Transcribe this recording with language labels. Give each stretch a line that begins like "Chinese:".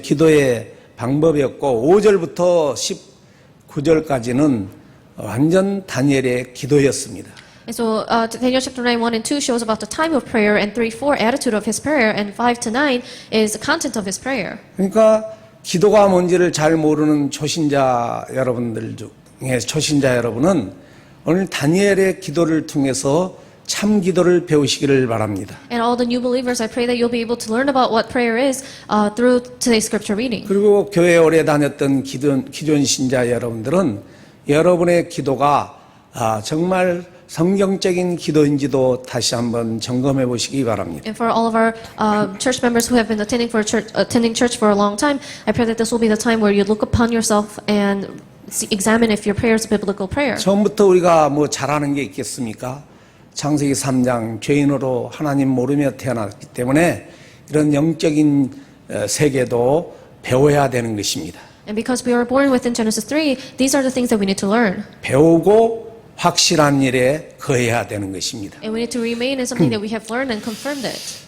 Korean: 기도의 방법이었고 5절부터 19절까지는 완전 다니엘의 기도였습니다.
English: And so Daniel chapter 9, 1 and 2 shows about the time of prayer, and 3, 4 attitude of his prayer, and 5 to 9 is the content of his prayer.
Korean: 그러니까 기도가 뭔지를 잘 모르는 초신자 여러분들 중에 초신자 여러분은 오늘 다니엘의 기도를 통해서 참 기도를 배우시기를 바랍니다.
English: And all the new believers, I pray that you'll be able to learn about what prayer is through today's scripture reading.
Korean: 그리고 교회에 오래 다녔던 기존 신자 여러분들은 여러분의 기도가 정말 성경적인 기도인지도 다시 한번 점검해 보시기 바랍니다.
English: And for all of our church members who have been attending church for a long time, I pray that this will be the time where you look upon yourself and examine if your prayer is a biblical prayer.
Korean: 처음부터 우리가 뭐 잘하는 게 있겠습니까? 창세기 3장 죄인으로 하나님 모르며 태어났기 때문에 이런 영적인 세계도 배워야 되는 것입니다.
English: And because we are born within Genesis 3, these are the things that we need to learn.
Korean: 배우고 확실한 일에 거해야 되는 것입니다.
English: And we need to remain in something that we have learned and confirmed it.